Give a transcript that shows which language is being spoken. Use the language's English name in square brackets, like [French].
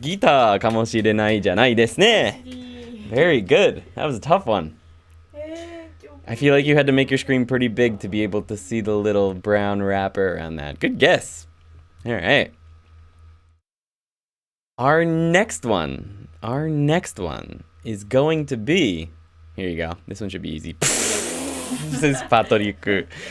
[Japanese] ギターかもしれないじゃないですね。 [English] Very good. That was a tough one. I feel like you had to make your screen pretty big to be able to see the little brown wrapper around that. Good guess. All right. Our next one is going to be... Here you go. This one should be easy. This is パトリック。